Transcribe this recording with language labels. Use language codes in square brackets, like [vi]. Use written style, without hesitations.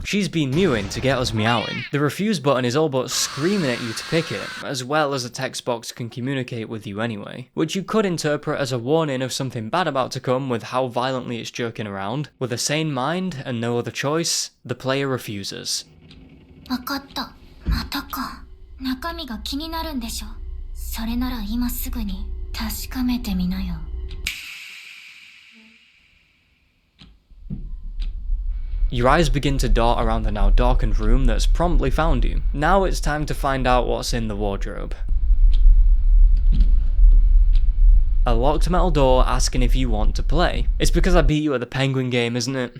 [en] She's been mewing to get us meowing. The refuse button is all but screaming at you to pick it, as well as a text box can communicate with you anyway. Which you could interpret as a warning of something bad about to come with how violently it's jerking around. With a sane mind and no other choice, the player refuses. [ja] わかった。またか。中身が気になるんでしょ。それなら今すぐに確かめてみなよ。 [en] Your eyes begin to dart around the now darkened room that's promptly found you. Now it's time to find out what's in the wardrobe. A locked metal door asking if you want to play. It's because I beat you at the penguin game, isn't it?